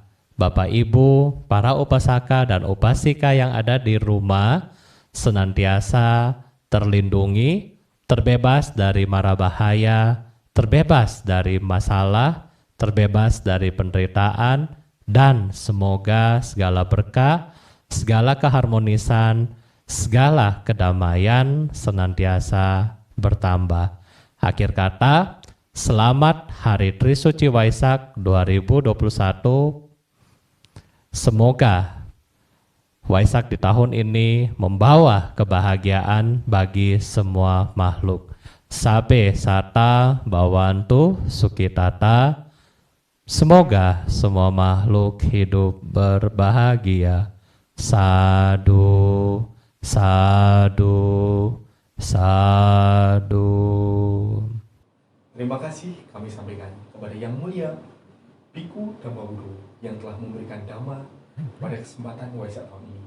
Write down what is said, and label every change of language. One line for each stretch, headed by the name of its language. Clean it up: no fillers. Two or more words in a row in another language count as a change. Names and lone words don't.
Indonesian: Bapak Ibu, para upasaka dan upasika yang ada di rumah senantiasa terlindungi, terbebas dari mara bahaya, terbebas dari masalah, terbebas dari penderitaan, dan semoga segala berkah, segala keharmonisan, segala kedamaian senantiasa bertambah. Akhir kata, selamat Hari Trisuci Waisak 2021. Semoga Waisak di tahun ini membawa kebahagiaan bagi semua makhluk.
Pali: Sabe sata bawantu sukitata.
Indonesian: Semoga semua makhluk hidup berbahagia.
Pali: Sadu, sadu, sadu.
Indonesian: Terima kasih kami sampaikan kepada Yang Mulia Biku Dhammawudo yang telah memberikan dhamma pada kesempatan Waisak tahun ini.